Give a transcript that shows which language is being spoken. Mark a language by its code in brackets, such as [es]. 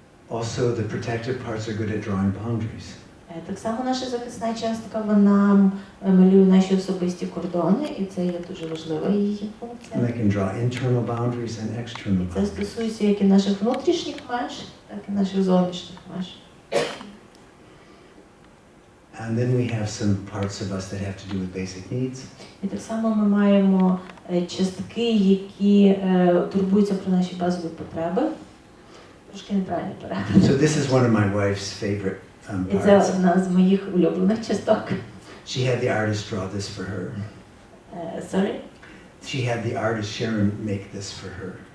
[en] Also, the protective parts are good at drawing boundaries. [uk] Так само наша захисна частка, вона малює наші особисті кордони, і це є дуже важлива її функція. [en] And they can draw internal boundaries and external [uk] Це [en] boundaries. [uk] стосується як і наших внутрішніх меж, так і наших зовнішніх меж. [en] And then we have some parts of us that have to do with basic needs. [uk] І так само ми маємо частки, які турбуються про наші базові потреби. Трошки неправильний переклад. [en] So this is one of my wife's favorite [uk] І це [en] parts. [uk] одна з моїх улюблених часток. [en] She had the artist draw this for her. Sorry? She had the artist Sharon make this for her.